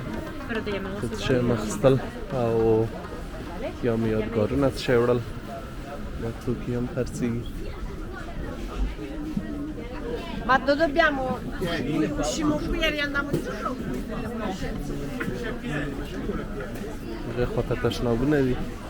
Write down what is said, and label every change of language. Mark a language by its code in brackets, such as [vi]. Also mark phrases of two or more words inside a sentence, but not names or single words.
[es] Pero te llamamos [ps] څه شی مې اخیستل او یا مې یادګارونه څه شی وړل، دا توکي هم خرڅېږي. [it] Ma dove dobbiamo? Uscimo qui e riandiamo giù. [ps] هغې خوا ته تشنابونه دي.